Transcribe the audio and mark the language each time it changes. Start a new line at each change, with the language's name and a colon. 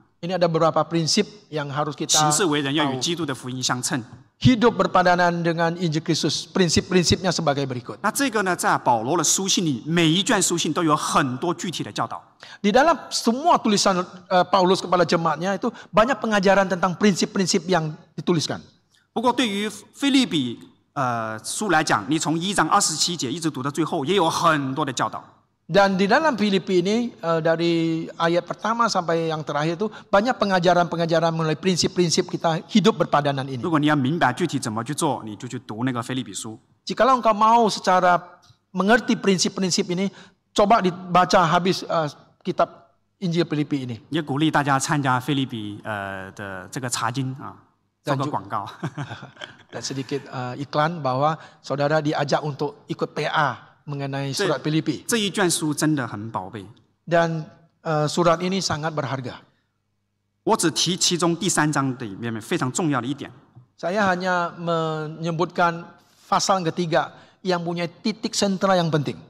Indonesian: Ini ada beberapa prinsip yang harus kita
Chinese: 行事为人要与
Indonesian: tahu.
Chinese: 基督的福音相称。
Indonesian: Hidup berpadanan dengan Injil Kristus. Prinsip-prinsipnya sebagai berikut.
Chinese: 那这个呢，在保罗的书信里，每一卷书信都有很多具体的教导。
Indonesian: Di dalam semua tulisan Paulus kepada jemaatnya itu banyak pengajaran tentang prinsip-prinsip yang dituliskan.
Chinese: 不过对于腓立比书来讲，你从1章27节一直读到最后，也有很多的教导。
Indonesian: Dan di dalam Filipi ini dari ayat pertama sampai yang terakhir itu banyak pengajaran-pengajaran mengenai prinsip-prinsip kita hidup berpadanan ini.
Chinese: 如果你要明白具体怎么去做，你就去读那个腓立比书。
Indonesian: Jikalau engkau mau secara mengerti prinsip-prinsip ini, coba dibaca habis kitab Injil Filipi ini.
Chinese: 也鼓励大家参加腓立比的这个查经啊，做个广告。
Indonesian: Dan sedikit iklan bahwa saudara diajak untuk ikut PA mengenai surat Filipi.
Chinese: 这一卷书真的很宝贝。
Indonesian: Dan surat ini sangat berharga.
Chinese: 我只提其中第3章里面非常重要的一点。
Indonesian: Saya hanya menyebutkan pasal ketiga yang punya titik sentral yang penting.